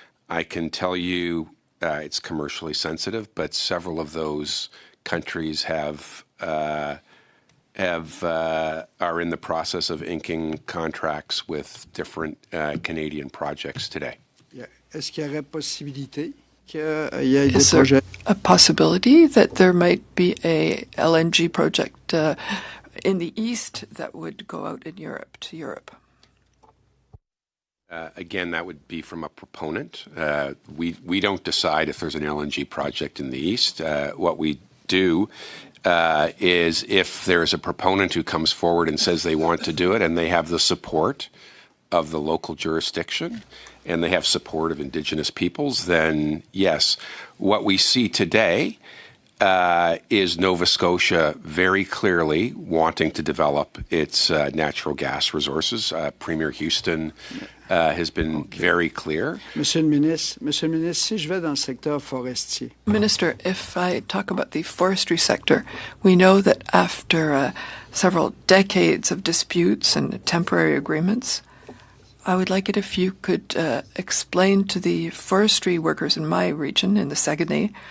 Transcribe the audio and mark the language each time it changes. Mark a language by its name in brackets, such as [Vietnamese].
[English] I can tell you it's commercially sensitive, but several of those countries are in the process of inking contracts with different Canadian projects today. [French] Est-ce qu'il y aurait possibilité qu'il y ait des [English] Is there [French] projets? [English] a possibility that there might be a LNG project in the east that would go out in Europe to Europe? Again, that would be from a proponent. We don't decide if there's an LNG project in the east. What we do is if there's a proponent who comes forward and says they want to do it and they have the support of the local jurisdiction and they have support of Indigenous peoples, then yes. What we see today is Nova Scotia very clearly wanting to develop its natural gas resources. Premier Houston has been very clear. [French] Monsieur le ministre, si je vais dans le secteur forestier. [English] Minister, if I talk about the forestry sector, we know that after several decades of disputes and temporary agreements, I would like it if you could explain to the forestry workers in my region, in the Saguenay,